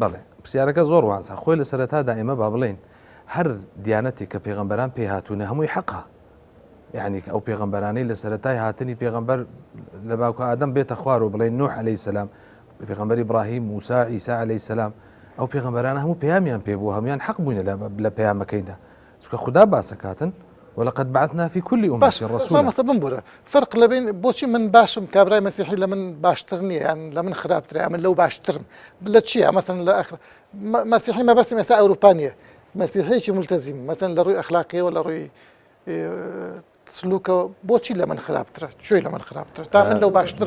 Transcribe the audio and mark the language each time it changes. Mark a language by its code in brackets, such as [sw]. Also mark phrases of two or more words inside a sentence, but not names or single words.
[ckb] بەڵێ پرسیارەکە زۆر وازە خۆی لە سەرەتادا ئێمە با بڵێن هەر دیانەتێک کە پێغەمبەران پێ هاتوونە هەمووی حەقە. یعنی ئەو پێغەمبەرانەی لە سەرەتای هاتنی پێغەمبەر لە باوکە ئادەم بێتە خوار و بڵێن نوح [ar] عەلەیهی سەلام [ckb] پێغەمبەری ئیبراهیم موسا عیسا [ar] عەلەیهی سەلام [ckb] ئەو پێغەمبەرانە هەموو پەیامیان پێبوو هەمویان حەق بووینە لە پەیامەکەیدا چونکە خدا باسەکاتن [ar] ولقد بعثنا في كل أمة رسولا. [ckb] باشە بمبورە فەرق لەبین بۆچی من باشم کابرای مەسیحی لە من باشتر نییە یان لە من خراپترە من لەو باشترم لە چییە مەسەن لە مەسیحی مەبەستی ئێستا ئەوروپا نییە مەسیحیەکی مولتەزیم مەسەن لە ڕووی ئەخلاقیەوە لە ڕووی سلوکەوە بۆچی لە من خراپترە شوێ لە من خراپتر تا من لەو باشتر